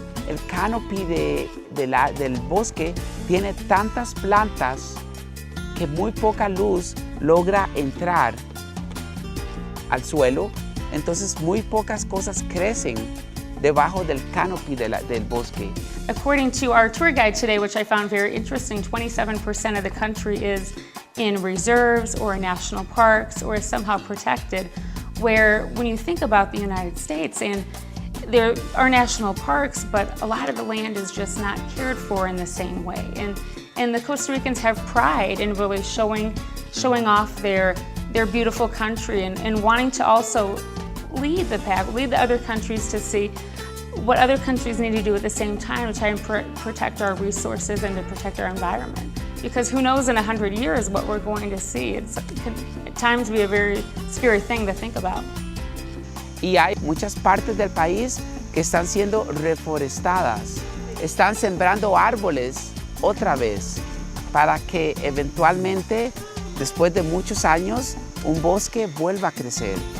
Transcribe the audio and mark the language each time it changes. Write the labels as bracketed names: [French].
[Spanish] El canopy del bosque tiene tantas plantas que muy poca luz logra entrar al suelo. Entonces muy pocas cosas crecen debajo del canopy del bosque. [English] According to our tour guide today, which I found very interesting, 27% of the country is in reserves or national parks or is somehow protected, where when you think about the United States, and there are national parks, but a lot of the land is just not cared for in the same way. And the Costa Ricans have pride in really showing off their beautiful country and wanting to also lead the pack, lead the other countries to see what other countries need to do at the same time to try and protect our resources and to protect our environment. Because who knows in 100 years what we're going to see. It can at times be a very scary thing to think about. [Spanish] Y hay muchas partes del país que están siendo reforestadas. Están sembrando árboles otra vez para que eventualmente, después de muchos años, un bosque vuelva a crecer.